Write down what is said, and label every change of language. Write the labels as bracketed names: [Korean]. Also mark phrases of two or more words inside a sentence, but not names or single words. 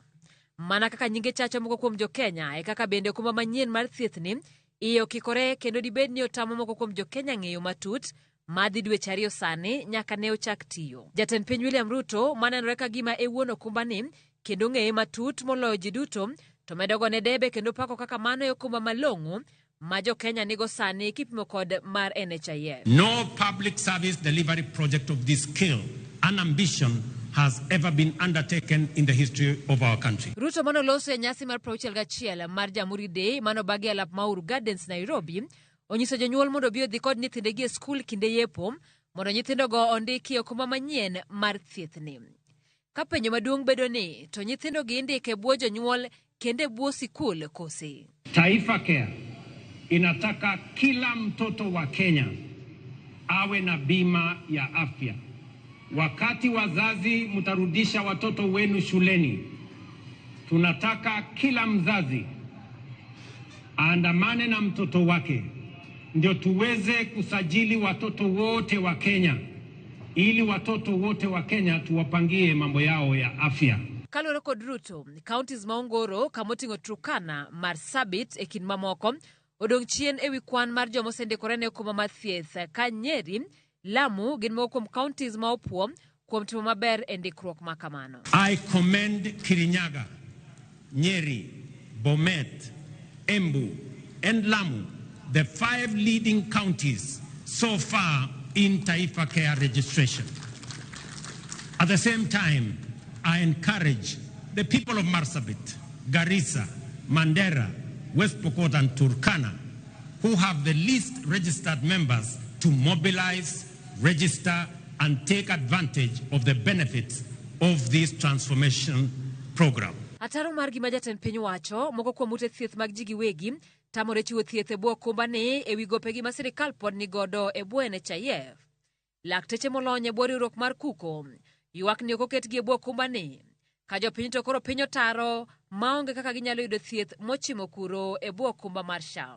[Luo (Kenya and Tanzania)] Mana kaka nyinge chacho moko kuom jo Kenya e kaka bende okumba manyien mar thieth ni iyo kikore kendo dibed ni otamo moko kuom jo Kenya ng'eyo matut madhi dweche ariyo sani nyaka ne ochak tiyo. Jatend piny William Ruto manenore ka gima e wuon okumba ni kendo ng'eye matut moloyo ji duto to medogo ne debe kendo pako kaka mano e okumba malong'o ma jo Kenya nigo sani kipimo kod mar NHIF. [English] No public service delivery project of this scale and ambition has ever been undertaken in the history of our country. [Luo (Kenya and Tanzania)] Ruto manoloso e nyasi mar 61 mar Jamhuri Day manobagi e alap Mauru Gardens, Nairobi, onyiso jonyuol mondo bi odhi kod nyithindegi e skul kinde yepo mondo nyithindogo ondiki okumba manyien mar thiethni. Ka penjo maduong' bedo ni to nyithindogi indiko e bwo jonyuol kendo e bwo sikul kose. [Swahili] Taifa Care inataka kila mtoto wa Kenya awe na bima ya afya. Wakati wazazi mtarudisha watoto wenu shuleni, tunataka kila mzazi aandamane na mtoto wake ndio tuweze kusajili watoto wote wa Kenya, ili watoto wote wa Kenya tuwapangie mambo yao ya afya. [Luo (Kenya and Tanzania)] Kalore kod Ruto, counties maongoro kamoting'o Turkana, Marsabit e kind mamoko odong' chien ewi kwan mar joma osendikore ne okumba mar thieth ka Nyeri, Lamu gin moko kuom counties ma opuo kuom timo maber e ndikruok ma kamano. [English] I commend Kirinyaga, Nyeri, Bomet, Embu and Lamu, the 5 leading counties so far in Taifa Care registration. At the same time, I encourage the people of Marsabit, Garissa, Mandera, West Pokot and Turkana, who have the least registered members, to mobilize, register and take advantage of the benefits of this transformation program. [Luo (Kenya and Tanzania)] Ataro mar gima jatend piny wacho moko kuom ute thieth mag ji giwegi tamore chiwo thieth e bwo okumba ni e wi gopegi ma sirikal pod ni godo e bwo NHIF. Lakteche molony e bwo riwruok mar kuko ywak ni ok oketgi e bwo okumba ni ka jopiny to koro piny otaro maonge kaka ginyalo yudo thieth mochimo kuro e bwo okumba mar SHA.